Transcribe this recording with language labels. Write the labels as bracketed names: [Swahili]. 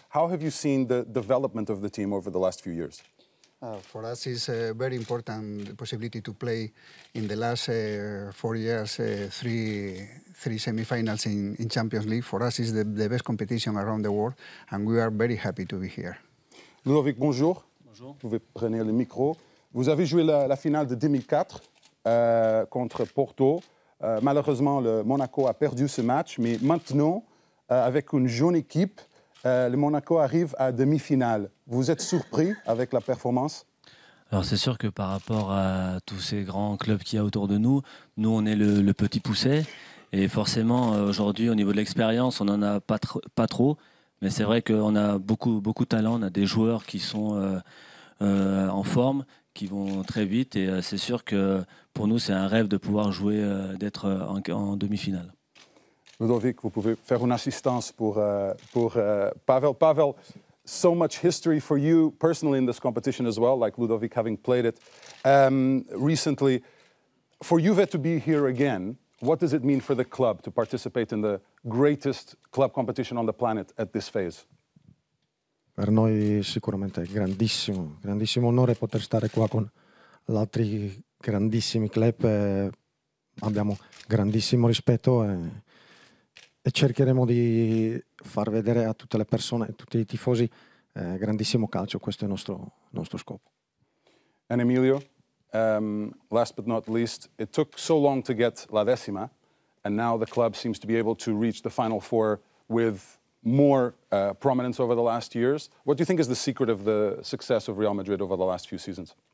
[English] How have you seen the development of the team over the last few years? For us, it's a very important possibility to play in the last 4 years, three semi-finals in Champions League. For us, it's the best competition around the world, and we are very happy to be here. [French] Ludovic, bonjour. Bonjour. Vous pouvez prendre le micro. Vous avez joué la finale de 2004 contre Porto. Malheureusement, le Monaco a perdu ce match, mais maintenant, avec une jeune équipe, le Monaco arrive à demi-finale. Vous êtes surpris avec la performance? Alors c'est sûr que par rapport à tous ces grands clubs qu'il y a autour de nous, nous on est le petit poucet. Et forcément, aujourd'hui, au niveau de l'expérience, on n'en a pas trop. Mais c'est vrai qu'on a beaucoup de talent. On a des joueurs qui sont en forme, qui vont très vite. Et c'est sûr que pour nous, c'est un rêve de pouvoir jouer, d'être en demi-finale. Ludovic, vous pouvez faire une assistance pour Pavel. [English] Pavel, so much history for you personally in this competition as well, like Ludovic having played it recently. For Juve to be here again, what does it mean for the club to participate in the greatest club competition on the planet at this phase? [Italian] Per noi sicuramente è grandissimo onore poter stare qua con gli altri grandissimi club. Abbiamo grandissimo rispetto e cercheremo di far vedere a tutte le persone, a tutti i tifosi, grandissimo calcio. Questo è il nostro scopo. [English] And Emilio, last but not least, it took so long to get La Decima, and now the club seems to be able to reach the Final Four with more prominence over the last years. What do you think is the secret of the success of Real Madrid over the last few seasons?